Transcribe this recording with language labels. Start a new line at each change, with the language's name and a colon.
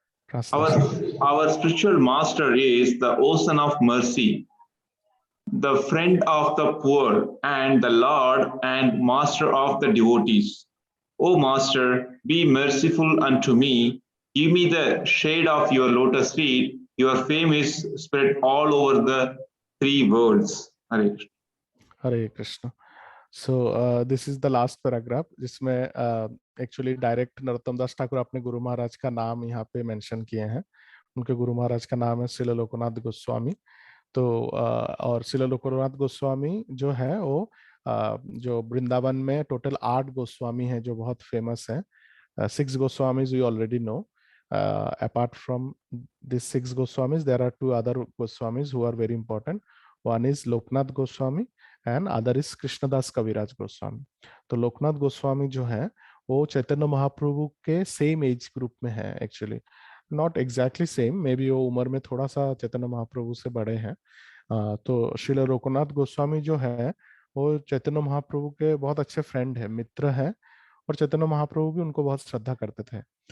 English: Our spiritual master is the ocean of mercy, the friend of the poor, and the Lord and master of the devotees. O Master, be merciful unto me. Give me the shade of your lotus feet. Your fame is spread all over the 3 worlds. Hare Krishna.
Hindi: Hare Krishna.
English: so this is the last paragraph,
Hindi: जिसमें actually direct Narottam दास ठाकुर अपने गुरु महाराज का नाम यहाँ पे mention किए हैं। उनके गुरु महाराज का नाम है श्रील लोकनाथ गोस्वामी। तो और श्रील लोकनाथ गोस्वामी जो है वो जो वृंदावन में टोटल 8 गोस्वामी हैं जो बहुत फेमस हैं। 6 Goswami
English: You already know, apart from these 6 Goswamis, there are 2 other Goswamis who are very important. One is Loknath Goswami and other is Krishnadas Kaviraj Goswami.
Hindi: तो लोकनाथ गोस्वामी जो है वो चैतन्य महाप्रभु के सेम एज ग्रुप में है actually,
English: not exactly same, maybe
Hindi: वो उम्र में थोड़ा सा चैतन्य महाप्रभु से बड़े हैं। तो श्रील लोकनाथ गोस्वामी जो है वो चैतन्य महाप्रभु के बहुत अच्छे फ्रेंड है, मित्र है, और चैतन्य महाप्रभु भी उनको बहुत श्रद्धा करते थे।